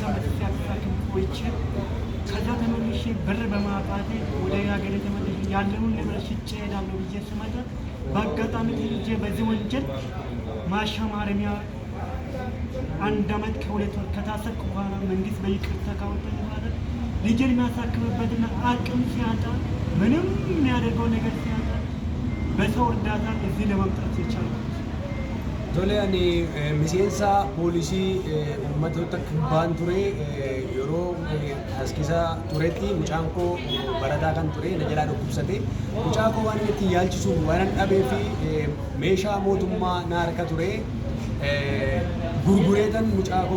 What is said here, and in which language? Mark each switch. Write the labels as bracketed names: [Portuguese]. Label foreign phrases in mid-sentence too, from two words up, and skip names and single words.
[Amharic] ዓመት ሲያሳክም ቆይቼ ከዛ ተመልሼ ብር በማጣቴ ወደ ሀገሬ ተመልሼ ያለውን ንብረት ሽጬ እሄዳለሁ ብዬ ስመጣ በአጋጣሚ ተይዤ በዚህ ወንጀል ማሻ ማረሚያ 1 ዓመት ከ2 ወር ከታሰርኩ በኋላ መንግስት በይቅርታ ካወጣኝ በኋላ ልጄን የሚያሳክምበትና አቅም ሲያጣ ምንም የሚያደርገው ነገር ሲያጣ በሰው እርዳታ እዚህ ለመምጣት የቻልኩት። [Oromo] Tole ani miseensa poolisii uummattoota kibbaan ture yeroo as keessa turetti mucaan koo barataa kan ture na jalaa dhukkubsate mucaa koo waan itti yaalchisuuf waan dhabee fi meeshaa mootummaa na harka ture gurgureetan mucaa koo